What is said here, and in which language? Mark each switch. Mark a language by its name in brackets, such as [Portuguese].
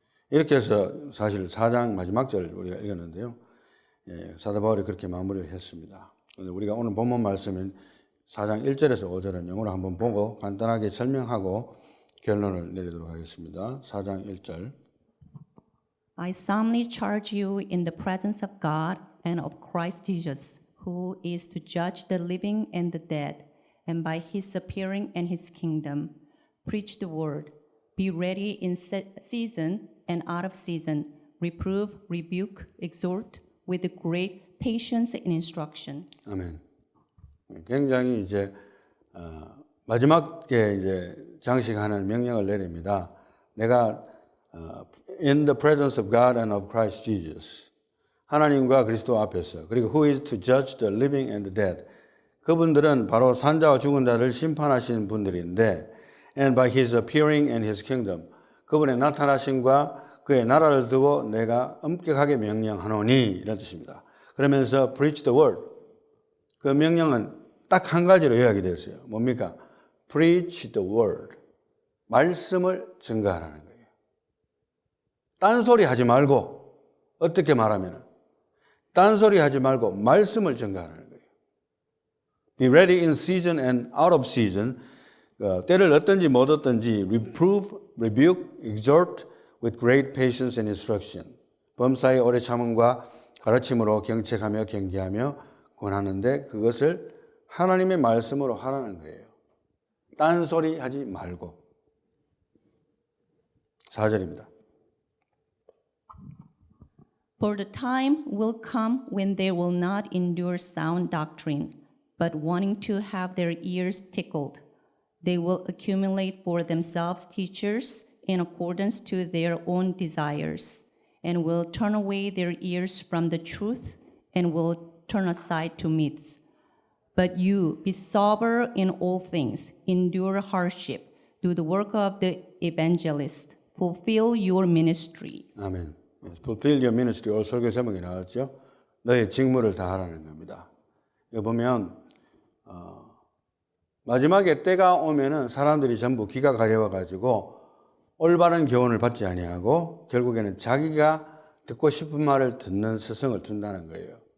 [Korean] 이렇게 해서 사실 4장 마지막 절 우리가 읽었는데요. 사도 바울이 그렇게 마무리를 했습니다. 우리가 오늘 본문 말씀인 4장 1절에서 5절은 영어로 한번 보고 간단하게 설명하고 결론을 내리도록 하겠습니다. 4장 1절. [English] I solemnly charge you in the presence of God and of Christ Jesus, who is to judge the living and the dead, and by his appearing and his kingdom, preach the word. Be ready in season and out of season, reprove, rebuke, exhort with great patience and instruction. [Korean] 아멘. 굉장히 이제 마지막에 이제 장식하는 명령을 내립니다. 내가 [English] in the presence of God and of Christ Jesus. [Korean] 하나님과 그리스도 앞에서 그리고 [English] who is to judge the living and the dead. [Korean] 그분들은 바로 산자와 죽은 자를 심판하시는 분들인데 [English] and by his appearing and his kingdom. [Korean] 그분의 나타나심과 그의 나라를 두고 내가 엄격하게 명령하노니 이런 뜻입니다. 그러면서 [English] preach the word. [Korean] 그 명령은 딱 한 가지로 요약이 되었어요. 뭡니까? [English] Preach the word. [Korean] 말씀을 증거하라는 거예요. 딴소리 하지 말고 어떻게 말하면 딴소리 하지 말고 말씀을 증거하라는 거예요. [English] Be ready in season and out of season. [Korean] 때를 얻든지 못 얻든지 [English] reprove, rebuke, exhort with great patience and instruction. [Korean] 범사의 오래 참음과 가르침으로 경책하며 경계하며 권하는데 그것을 하나님의 말씀으로 하라는 거예요. 딴소리 하지 말고. 4절입니다. [English] For the time will come when they will not endure sound doctrine, but wanting to have their ears tickled, they will accumulate for themselves teachers in accordance to their own desires, and will turn away their ears from the truth and will turn aside to myths. But you, be sober in all things, endure hardship, do the work of the evangelist, fulfill your ministry. [Korean] 아멘. [English] Fulfill your ministry. [Korean] 오늘 설교 제목이 나왔죠. 너의 직무를 다하라는 겁니다. 여기 보면 마지막에 때가 오면은 사람들이 전부 귀가 가려워 가지고 올바른 교훈을 받지 아니하고 결국에는 자기가 듣고 싶은 말을 듣는 스승을 둔다는 거예요.